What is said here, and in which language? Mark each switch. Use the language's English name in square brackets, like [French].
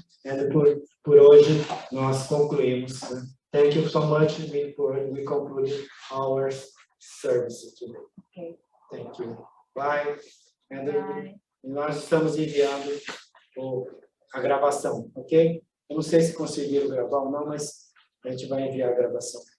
[Portuguese] And por hoje nós concluímos. [English] Thank you so much. We concluded our service today. Okay. Thank you. Bye. And Bye. [Portuguese] nós estamos enviando a gravação, ok? Eu não sei se conseguiram gravar ou não, mas a gente vai enviar a gravação.